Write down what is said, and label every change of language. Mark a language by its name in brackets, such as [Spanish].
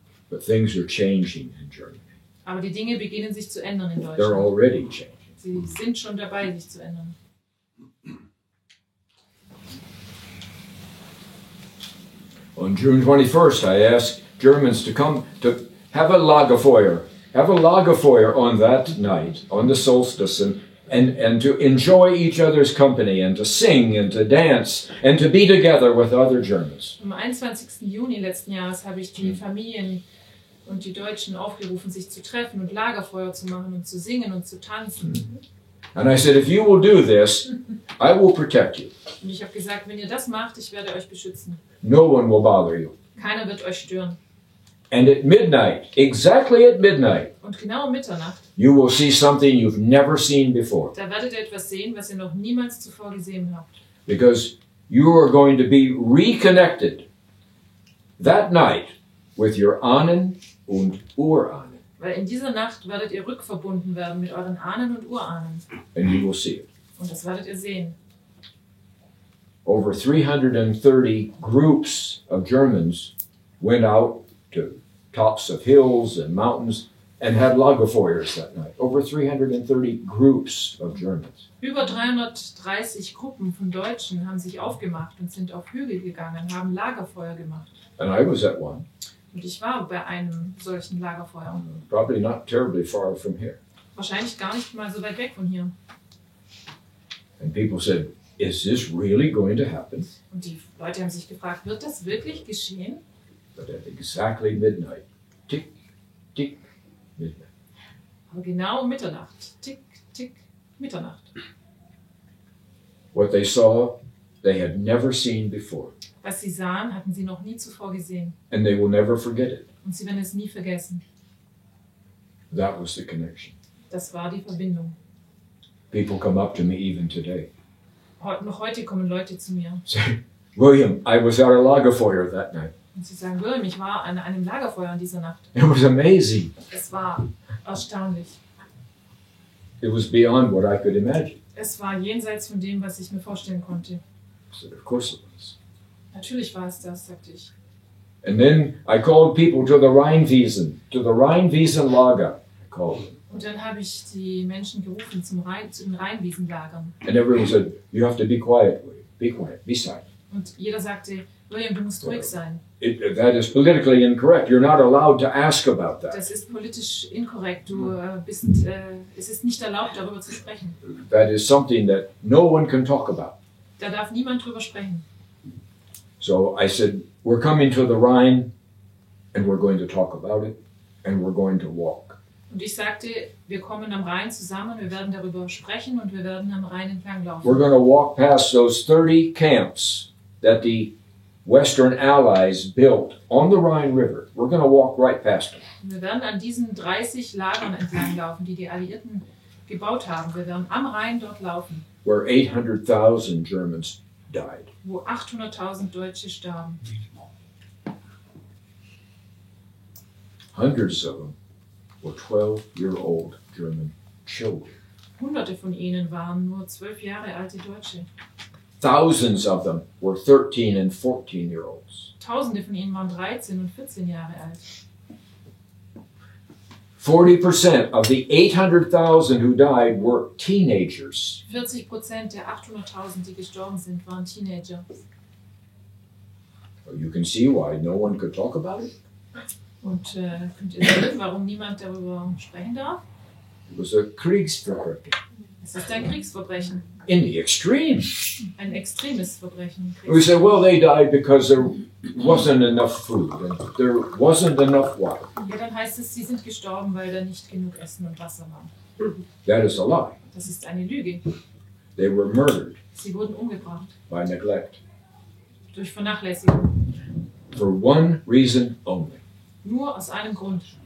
[English] But things are changing in Germany. [German] Aber die Dinge beginnen sich zu ändern in [English] They're [German] Deutschland. [English] already changing. [German] Sie sind schon dabei, sich zu ändern. [English] On June 21st, I asked Germans to come to have a Lagerfeuer. Have a Lagerfeuer on that night, on the solstice, and to enjoy each other's company, and to sing, and to dance, and to be together with other Germans. [German] Am 21. Juni letzten Jahres habe ich die Familien und die Deutschen aufgerufen, sich zu treffen und Lagerfeuer zu machen und zu singen und zu tanzen. [English] And I said, if you will do this, I will protect you. [German] Und ich habe gesagt, wenn ihr das macht, ich werde euch beschützen. [English] No one will bother you. [German] Keiner wird euch stören. [English] And at midnight, exactly at midnight, [German] Und genau um Mitternacht, [English] you will see something you've never seen before. [German] da werdet ihr etwas sehen, was ihr noch niemals zuvor gesehen habt. [English] Because you are going to be reconnected that night with your [German] Ahnen und Urahnen. Weil in dieser Nacht werdet ihr rückverbunden werden mit euren Ahnen und Urahnen. [English] And you will see it. [German] Und das werdet ihr sehen. [English] Over 330 groups of Germans went out to tops of hills and mountains and had Lagerfeuers that night. Over 330 groups of Germans. [German] Über 330 Gruppen von Deutschen haben sich aufgemacht und sind auf Hügel gegangen, haben Lagerfeuer gemacht. [English] And I was at one, [German] Und ich war bei einem solchen Lagerfeuer. [English] probably not terribly far from here. [German] Wahrscheinlich gar nicht mal so weit weg von hier. [English] And people said, is this really going to happen? [German] Und die Leute haben sich gefragt, wird das wirklich geschehen? [English] But at exactly midnight, tick, tick, midnight. [German] Aber genau um Mitternacht. Tick, tick, Mitternacht. [English] What they saw, they had never seen before. [German] Was sie sahen, hatten sie noch nie zuvor gesehen. [English] And they will never forget it. [German] Und sie werden es nie vergessen. [English] That was the connection. [German] Das war die Verbindung. [English] People come up to me even today. [German] Noch heute kommen Leute zu mir [English] Say, William, I was at a Lagerfeuer that night. [German] und sie sagen, William, ich war an einem Lagerfeuer an dieser Nacht. [English] It was amazing. [German] Es war erstaunlich. [English] It was beyond what I could imagine. [German] Es war jenseits von dem, was ich mir vorstellen konnte. [English] I said, of course it was. [German] Natürlich war es das, sagte ich. [English] And then I called people to the Rheinwiesenlager. I called them. [German] Und dann habe ich die Menschen gerufen zu den Rheinwiesenlagern. [English] And everyone said, you have to be quiet, William. Be quiet, be silent. [German] Und jeder sagte, William, du musst ruhig sein. [English] That is politically incorrect. You're not allowed to ask about that. [German] Das ist politisch inkorrekt. Es ist nicht erlaubt, darüber zu sprechen. [English] That is something that no one can talk about. [German] Da darf niemand drüber sprechen. [English] So I said, we're coming to the Rhine, and we're going to talk about it, and we're going to walk. [German] Und ich sagte, wir kommen am Rhein zusammen, wir werden darüber sprechen und wir werden am Rhein entlang laufen. [English] We're going to walk past those 30 camps that the Western Allies built on the Rhine River. We're going to walk right past them. [German] Wir werden an diesen 30 Lagern entlang laufen, die die Alliierten gebaut haben. Wir werden am Rhein dort laufen. [English] Where 800,000 Germans died. [German] Wo 800.000 Deutsche starben. [English] Hundreds of them were 12-year-old German children. [German] Hunderte von ihnen waren nur 12 Jahre alte Deutsche. [English] Thousands of them were 13 and 14-year-olds. [German] Tausende von ihnen waren 13 und 14 Jahre alt. [English] 40% of the 800,000 who died were teenagers. [German] 40% der 800.000, die gestorben sind, waren Teenager. [English] You can see why no one could talk about it. [German] Und könnt ihr sehen, warum niemand darüber sprechen darf? [English] It was a Kriegsverbrechen. [German] Es ist ein Kriegsverbrechen. [English] In the extreme. [German] Ein extremes Verbrechen. [English] We said, well, they died because there wasn't enough food and there wasn't enough water. [German] Ja, dann heißt es, sie sind gestorben, weil da nicht genug Essen und Wasser war. [English] That is a lie. [German] Das ist eine Lüge. [English] They were murdered [German] Sie wurden umgebracht. [English] by neglect. [German] Durch Vernachlässigung. [English] For one reason only. [German] Nur aus einem Grund.